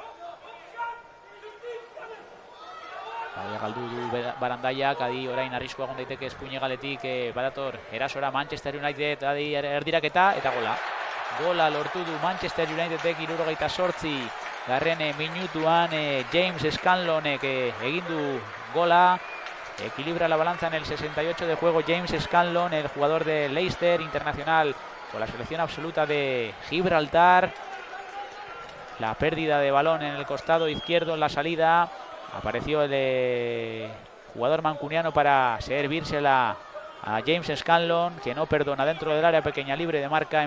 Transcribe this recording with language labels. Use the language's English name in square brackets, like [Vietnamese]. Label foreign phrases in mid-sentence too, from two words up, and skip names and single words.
[Basque] Galdu du Barandaiak, Adi orain arriskua egon daiteke eskuine galetik badator erasora Manchester United, Adi erdiraketa eta gola. Gola lortu du Manchester Unitedek 78 garren minutuan. James Scanlonek egin du gola. [Spanish] Equilibra la balanza en el 68 de juego James Scanlon, el jugador de Leicester, internacional con la selección absoluta de Gibraltar. La pérdida de balón en el costado izquierdo en la salida. Apareció el jugador mancuniano para servírsela a James Scanlon, que no perdona dentro del área pequeña, libre de marca.